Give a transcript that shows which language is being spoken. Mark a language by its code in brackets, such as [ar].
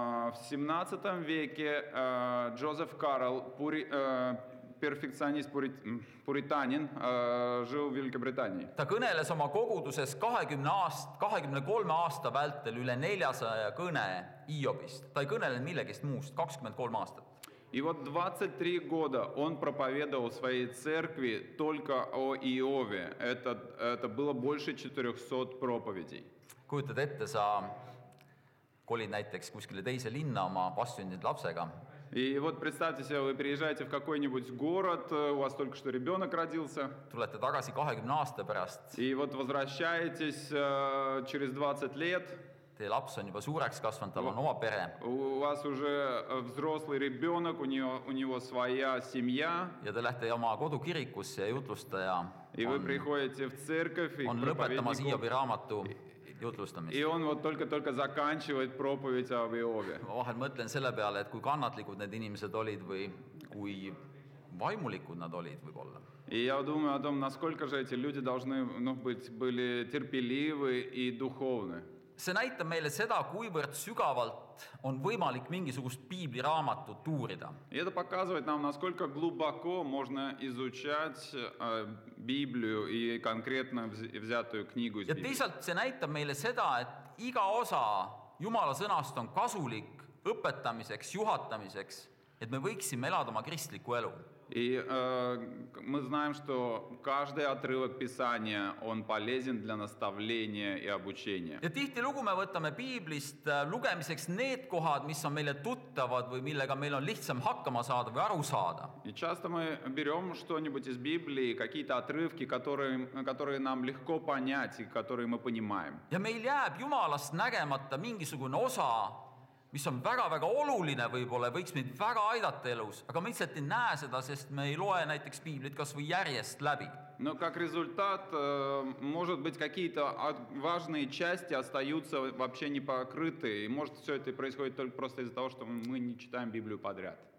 [ru] В 17 веке Джозеф Карл, перфекционист, пуританин, жил в Великобритании. [et] Ta kõneles oma koguduses 23 aasta vältel üle 400 kõne Hiobist. Ta ei kõnelenud millegist muust, 23 aastat. [ru] И вот 23 года он проповедовал в своей церкви только о Иове. Это было больше 400 проповедей. [et] Kujutad ette, sa kolid näiteks kuskile teise linna oma vastsündinud lapsega. [ru] И вот представьте себе, вы приезжаете в какой-нибудь город, у вас только что ребенок родился. [et] Tulete tagasi 20 aasta pärast. [ru] И вот возвращаетесь через 20 лет. [et] Teie laps on juba suureks kasvanud, tal on oma pere. [ru] У вас уже взрослый ребенок, у него своя семья. [et] Ja te lähete oma kodukirikusse ja jutlustaja [ru] И вы приходите в церковь и [et] on lõpetamas Hiobi raamatu jutlustamist. [ru] И он вот только-только заканчивает проповедь об Иове. [et] Ma vahel mõtlen selle peale, et kui kannatlikud need inimesed olid või kui vaimulikud nad olid võib-olla. [ru] И я думаю о том, насколько же эти люди должны были терпеливы и духовны. [et] See näitab meile seda, kuivõrd sügavalt on võimalik mingisugust piibliraamatut uurida. [ru] И это показывает нам, насколько глубоко можно изучать Библию и конкретно взятую книгу из [et] Ja [ru] Библии. [et] teisalt see näitab meile seda, et iga osa Jumala sõnast on kasulik õpetamiseks, juhatamiseks, et me võiksime elada oma kristlikku elu. [ru] И мы знаем, что каждый отрывок Писания, он полезен для наставления и обучения. [et] Ja tihtilugu me võtame piiblist lugemiseks need kohad, mis on meile tuttavad või millega meil on lihtsam hakkama saada või aru saada. [ru] И часто мы берем что-нибудь из Библии, какие-то отрывки, которые нам легко понять и которые мы понимаем. [et] Ja meil jääb Jumalast nägemata mingisugune osa, mis on väga-väga oluline võib-olla, võiks meid väga aidata elus, aga me lihtsalt ei näe seda, sest me ei loe näiteks piiblit kas või järjest läbi. [ru] Но как результат, может быть, какие-то важные части остаются вообще не покрыты. И может, все это происходит только просто из-за того, что мы не читаем Библию подряд.